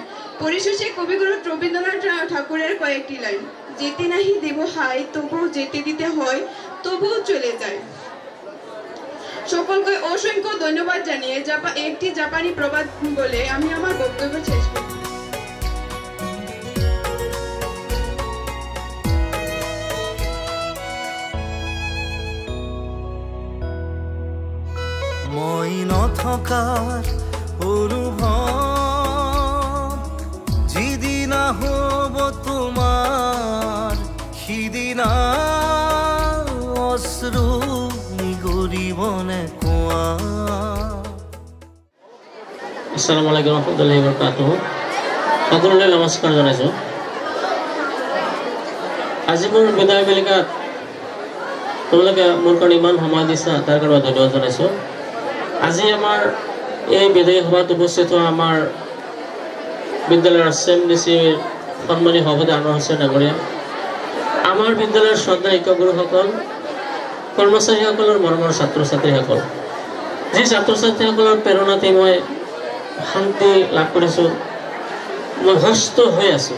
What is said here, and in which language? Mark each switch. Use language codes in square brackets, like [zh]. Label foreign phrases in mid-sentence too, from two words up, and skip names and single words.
[bn] পরিশেষে কবিগুরু রবীন্দ্রনাথ ঠাকুরের কয়েকটি লাইন, যেতে নাহি দেব হাই তবুও যেতে দিতে হয়, তবুও চলে যায়। সকলকে অসংখ্য ধন্যবাদ জানিয়ে একটি জাপানি প্রবাদ বলে আমি আমার বক্তব্য শেষ করি। [as] মই নথকাৰ অনুভৱ যিদিনা হ'ব তোমাৰ, সিদিনা অশ্ৰু নিগৰিবনে কোৱা। [ar] السلام عليكم رحمة الله و بركاته. [as] সকলোকে নমস্কাৰ জনাইছোঁ। আজি মোৰ বিদায় বেলিকাত তোমালোকে মোৰ কাৰণে ইমান সময় দিছা, তাৰ কাৰণে ধন্যবাদ জনাইছোঁ। আজি আমাৰ এই বিদায় সভাত উপস্থিত হোৱা আমাৰ বিদ্যালয়ৰ CMDCৰ সন্মানীয় সভাপতি আনোৱাৰ হোসেন ডাঙৰীয়া, আমাৰ বিদ্যালয়ৰ শ্ৰদ্ধা শিক্ষকগুৰুসকল, কৰ্মচাৰীসকলৰ মৰমৰ ছাত্ৰ ছাত্ৰীসকল, যি ছাত্ৰ ছাত্ৰীসকলৰ প্ৰেৰণাতে মই শান্তি লাভ কৰিছোঁ, মই সুস্থ হৈ আছোঁ।